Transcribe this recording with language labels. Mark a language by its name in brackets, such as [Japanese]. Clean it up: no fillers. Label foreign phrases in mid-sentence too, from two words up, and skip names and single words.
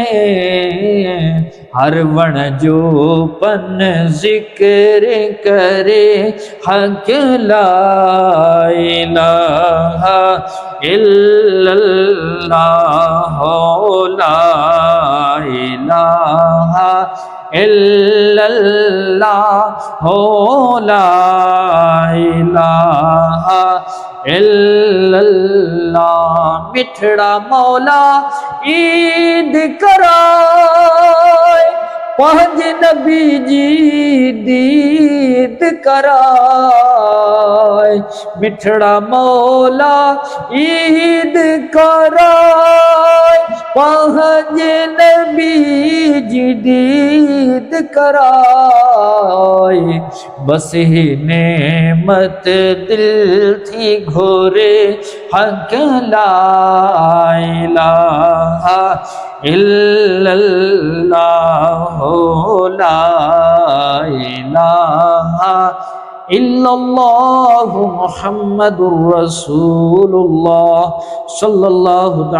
[Sindhi] हर वण जो पन जिक्र करे हक [Arabic] لا إله إلا الله لا إله إلا الله لا إله إلا الله. [Sindhi] मिठड़ा मौला ईद कराए, पंज नबी जी दीद कराए, मिठड़ा मौला ईद कराए, पंज नबी जी दीद कराए। बस ही नेमत दिल थी घोरे हक [Arabic] لا إله إلا الله لا إله إلا الله محمد رسول الله صلى الله